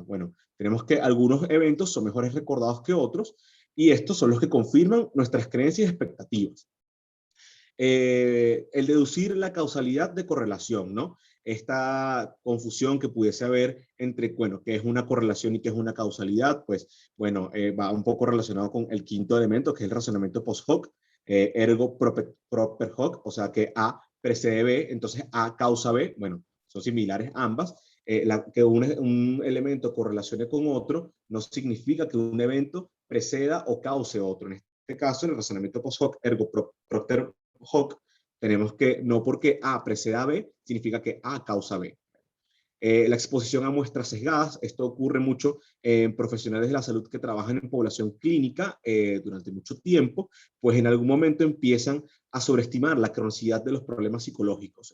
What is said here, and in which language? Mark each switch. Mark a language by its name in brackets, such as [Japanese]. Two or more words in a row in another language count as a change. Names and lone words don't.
[Spanish] Bueno, tenemos que algunos eventos son mejores recordados que otros, y estos son los que confirman nuestras creencias y expectativas. El deducir la causalidad de correlación, ¿no? Esta confusión que pudiese haber entre, bueno, qué es una correlación y qué es una causalidad, pues, bueno, va un poco relacionado con el quinto elemento, que es el razonamiento [Latin] post hoc, ergo propter hoc, [Spanish] o sea que A precede B, entonces A causa B, bueno, son similares ambas. Que un elemento correlacione con otro no significa que un evento preceda o cause otro. En este caso, en el razonamiento [Latin] post hoc, ergo propter hoc, [Spanish] tenemos que no porque A preceda a B, significa que A causa B. La exposición a muestras sesgadas, esto ocurre mucho en profesionales de la salud que trabajan en población clínica durante mucho tiempo, pues en algún momento empiezan a sobreestimar la cronicidad de los problemas psicológicos.